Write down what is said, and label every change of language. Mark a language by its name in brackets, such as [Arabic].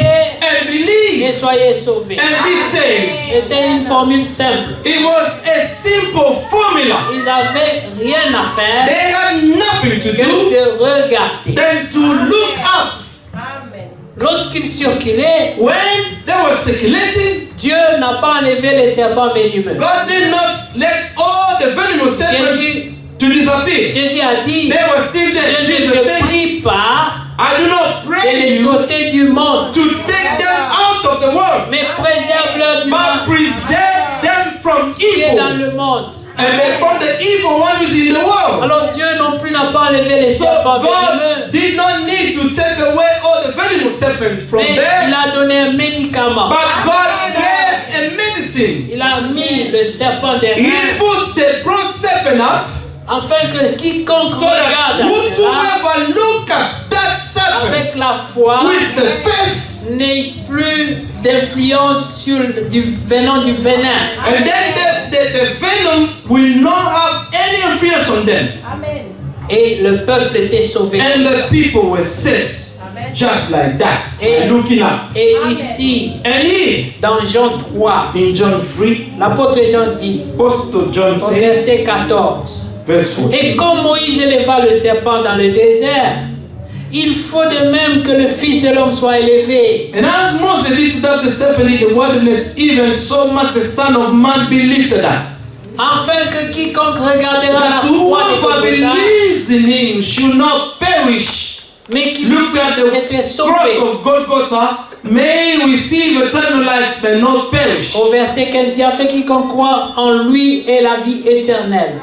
[English] and [French] et [English] believe [French] soyez sauvés. [English] and be saved. [French] C'était une formule simple. [English] It was a simple formula. [French] Ils n'avaient rien à [English] They [French] faire [English] had nothing to [French] que [English] do [French] de regarder. [English] than to look up. Amen. [French] Lorsqu'ils circulaient, [English] When they were circulating, [French] Dieu n'a pas enlevé les serpents venimeux. [English] God did not let all the venomous serpents [French] Jésus, [English] to disappear. [French] Jésus a dit, [English] They were still there. [French] je ne [English] Jesus [French] te [English] said, [French] prie pas [English] I do not [French] de [English] pray [French] les [English] you [French] ôter du monde, [English] to take them out of the world, [French] mais préserve-leur du [English] but [French] mal [English] preserve them from [French] qui est dans [English] evil. [French] le monde. [English] And then from the evil one who's in the world. [French] Alors Dieu non plus n'a pas enlevé les [English] So [French] serpents [English] God did not need to take away all the venomous serpents from [French] mais il [English] there, [French] a donné un médicament. [English] but God gave a medicine. [French] Il a mis le serpent des [English] He [French] reins [English] put the bronze serpent up [French] afin que quiconque [English] so that [French] regarde à cela [English] whosoever look at that serpent [French] avec la foi [English] with the faith, [French] n'ait plus d'influence sur du venin [English] and then the venom will not have any influence on them. Amen. [French] Et le peuple était sauvé. [English] And the people were saved. Amen. Just like that. [French] Et- [English] Looking up. [French] Et ici, [English] And here, [French] dans Jean 3, [English] in John 3, [French] l'apôtre Jean dit, [English] Apostle John [French] au [English] says, [French] verset 14, [English] verse 14. [French] et comme Moïse éleva le serpent dans le désert, il faut de même que le Fils de l'homme soit élevé, [English] And as Moses lifted up the serpent in the wilderness, even so must the Son of Man be lifted up. [French] afin que quiconque regardera la [English] That [French] croix de [English] whoever [French] Golgotha, [English] believes in him should not perish. [French] mais qu'il [English] Look at [French] puisse [English] the cross [French] sauvé. [English] of Golgotha, may receive eternal life but not perish. [French] Au verset 15, il dit, afin que quiconque croit en lui ait la vie éternelle.